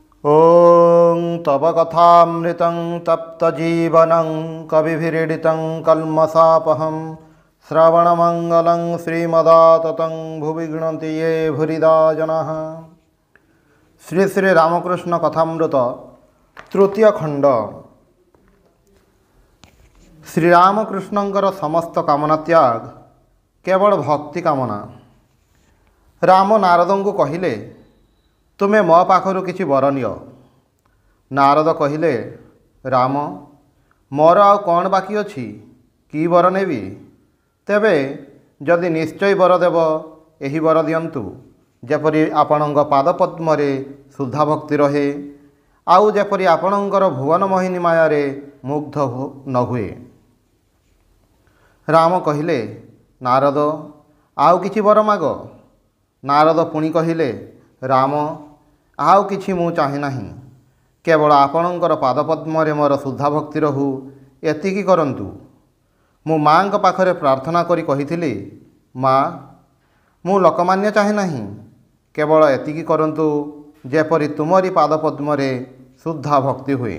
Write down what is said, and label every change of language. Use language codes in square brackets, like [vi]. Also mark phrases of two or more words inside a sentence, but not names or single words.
[sa] ॐ तव कथामृतं तप्तजीवनं कविभिरीडितं कल्मषापहं श्रवणमङ्गलं श्रीमदाततं भुवि गृह्णन्ति ये भूरिदा जनाः। [or] ଶ୍ରୀ ଶ୍ରୀ ରାମକୃଷ୍ଣ କଥାମୃତ ତୃତୀୟ ଖଣ୍ଡ। ଶ୍ରୀରାମକୃଷ୍ଣଙ୍କର ସମସ୍ତ କାମନା ତ୍ୟାଗ କେବଳ ଭକ୍ତି କାମନା। ରାମ ନାରଦ କୁ କହିଲେ, ତୁମେ ମୋ ପାଖରୁ କିଛି ବର ନିଅ। ନାରଦ କହିଲେ, ରାମ ମୋର ଆଉ କଣ ବାକି ଅଛି, କି ବର ନେବି? ତେବେ ଯଦି ନିଶ୍ଚୟ ବର ଦେବ ଏହି ବର ଦିଅନ୍ତୁ, ଯେପରି ଆପଣଙ୍କ ପାଦପଦ୍ମରେ ଶୁଦ୍ଧା ଭକ୍ତି ରହେ, ଆଉ ଯେପରି ଆପଣଙ୍କର ଭୁବନ ମୋହିନୀ ମାୟାରେ ମୁଗ୍ଧ ନ ହୁଏ। ରାମ କହିଲେ, ନାରଦ ଆଉ କିଛି ବର ମାଗ। ନାରଦ ପୁଣି କହିଲେ, ରାମ ଆଉ କିଛି ମୁଁ ଚାହେଁ ନାହିଁ, କେବଳ ଆପଣଙ୍କର ପାଦପଦ୍ମରେ ମୋର ଶୁଦ୍ଧା ଭକ୍ତି ରହୁ, ଏତିକି କରନ୍ତୁ। ମୁଁ ମାଙ୍କ ପାଖରେ ପ୍ରାର୍ଥନା କରି କହିଥିଲି, ମାଁ ମୁଁ ଲୋକମାନ୍ୟ ଚାହେଁ ନାହିଁ, କେବଳ ଏତିକି କରନ୍ତୁ ଯେପରି ତୁମରି ପାଦପଦ୍ମରେ ଶୁଦ୍ଧା ଭକ୍ତି ହୁଏ।